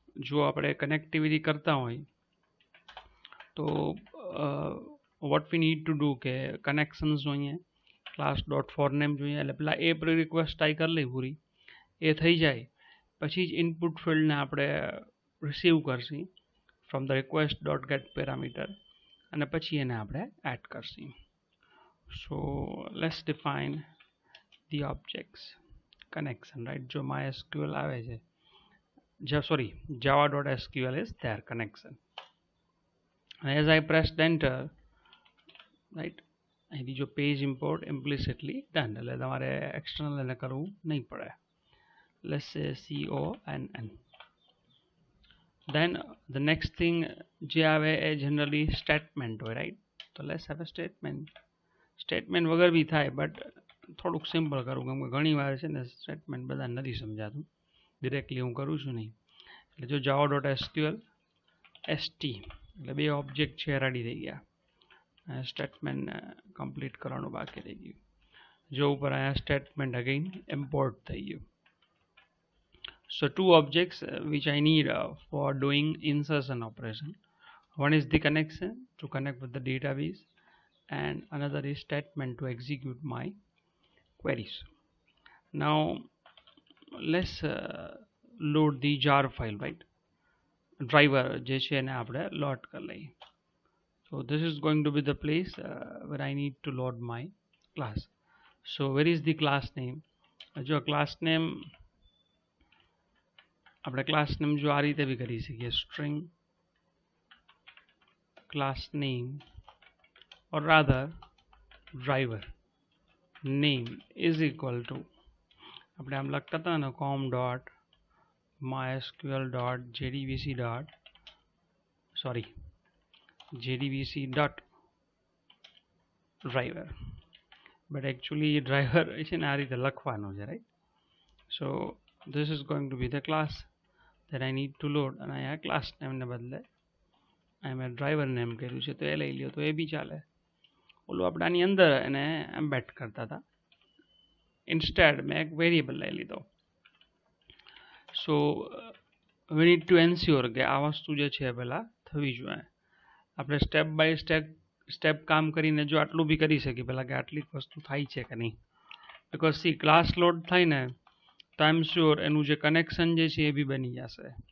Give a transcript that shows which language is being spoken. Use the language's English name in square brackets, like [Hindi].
[Gujarati] જો આપણે કનેક્ટિવિટી કરતા હોય તો [English] what we need to do [Gujarati] કે કનેક્શન્સ જોઈએ, ક્લાસ ડોટ ફોર નેમ જોઈએ, એટલે પેલા એ પ્રી રિક્વેસ્ટ ટાઈ કરી લઈ પૂરી, એ થઈ જાય પછી જ ઇનપુટ ફિલ્ડને આપણે receive Karshi from the request dot gate parameter અને પછી એને આપણે add Karshi. [English] So let's define the objects connection, right? जो MySQL [Gujarati] આવે છે, [English] java.sql is their connection. And as I pressed enter, right, [Gujarati] અહીંથી જો page import implicitly done, એટલે તમારે external એને કરવું નહીં પડે. [English] Let's say CONN. Then the next thing [Gujarati] જે આવે એ [English] generally statement હોય, right? તો let's have a statement. [Gujarati] Statement વગર બી થાય, but થોડુંક સિમ્પલ કરું કેમ કે ઘણી વાર છે ને સ્ટેટમેન્ટ બધા નથી સમજાતું, ડિરેક્ટલી હું કરું છું નહીં. એટલે જો java.sql st એટલે બે ઓબ્જેક્ટ છે રેડી થઈ ગયા, સ્ટેટમેન્ટ કમ્પ્લીટ કરવાનું બાકી રહી ગયું. જો ઉપર અહીંયા સ્ટેટમેન્ટ અગેન ઇમ્પોર્ટ થઈ ગયું. [English] So two objects which I need for doing insertion operation. One is the connection to connect with the database and another is statement to execute my queries. Now let's load the jar file, right? [Gujarati] Driver જે છે એને આપણે load કરી લઈએ. [English] So this is going to be the place where I need to load my class. So where is the class name? [Gujarati] જો class name આપણે class name જો આ રીતે બી કરી શકીએ, string [English] class name or rather driver name is equal to [Gujarati] આપણે આમ લખતા હતા ને [English] com.mysql.jdbc.driver, but actually driver છે ને આ રીતે લખવાનું છે, right? So this is going to be the class that I need to load [Gujarati] અને અહીંયા class name ને બદલે અહીં મેં driver name કર્યું છે તો એ લઈ લ્યો તો એ બી ચાલે. ઓલું આપણે આની અંદર એને એમ્બેડ કરતા હતા, ઇન્સ્ટેડ મેં એક વેરિયેબલ લઈ લીધો. [English] so we need to ensure [Gujarati] કે આ વસ્તુ જે છે પહેલાં થવી જોઈએ. આપણે સ્ટેપ બાય સ્ટેપ કામ કરીને જો આટલું બી કરી શકીએ પહેલાં કે આટલી વસ્તુ થાય છે કે નહીં, બિકોઝ સી ક્લાસ લોડ થાય ને તો [English] I am sure [Gujarati] એનું જે કનેક્શન જે છે એ બી બની જશે.